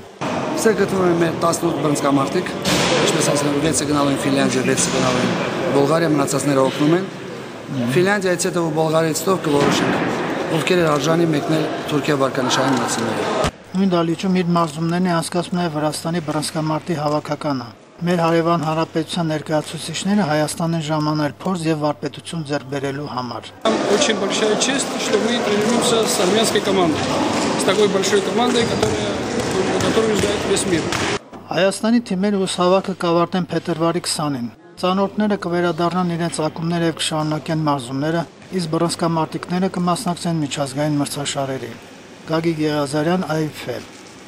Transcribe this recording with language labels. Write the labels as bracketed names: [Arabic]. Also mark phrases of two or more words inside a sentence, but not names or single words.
[Armenian] Սա գտնվում է մեր 18 բռնցքամարտիկ, ինչպես ասեմ, 6-ը գնալու են Ֆինլանդիա, 6-ը գնալու են Բուլղարիա, մնացածները օգնում են։ Ֆինլանդիայից հետո Բուլղարիայից հետո կորոշենք, ովքեր են արժանի մեկնել Թուրքիա վարկանիշային մրցաշարին։ Նույն դահլիճում իր մարզումներն է անցկացնում նաև Վրաստանի բռնցքամարտի հավաքականը։ Մեր հարևան հանրապետության ներկայացուցիչները Հայաստան են ժամանել փորձ եւ վարպետություն ձեռք բերելու համար։ [Russian] Очень большая честь, что мы тренируемся с армянской командой, с такой большой командой, которую знает весь мир. [Armenian] Հայաստանի թիմերը ուսավակը կավարտեն փետրվարի 20-ին։ Ծանոթները կվերադառնան իրենց ակումբները եւ կշարունակեն մարզումները, իսկ բռնցքամարտիկները կմասնակցեն միջազգային մրցաշարերի։ Գագիկ Եղիազարյան, IFF